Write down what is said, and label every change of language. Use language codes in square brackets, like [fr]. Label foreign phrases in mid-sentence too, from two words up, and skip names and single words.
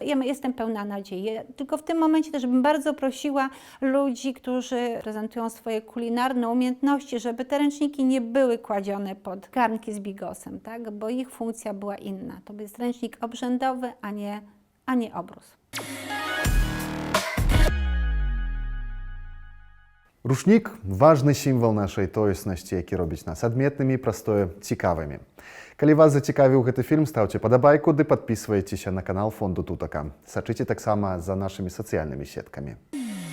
[pl] Ja jestem pełna nadziei. Tylko w tym momencie też bym bardzo prosiła ludzi, którzy prezentują swoje kulinarne umiejętności, żeby te ręczniki nie były kładzione pod garnki z bigosem, tak? Bo ich funkcja była inna. To jest ręcznik obrzędowy, a nie obrus. [be] Рушник – важный сімвол нашай тоеснасці, які робіць нас адметнымі і прастое цікавымі. Калі вас зацікавіў гэты фільм, стаўце падабайку ды падпісвайцеся на канал Фонду Тутака. Сачыце таксама за нашымі сацыяльнымі сеткамі.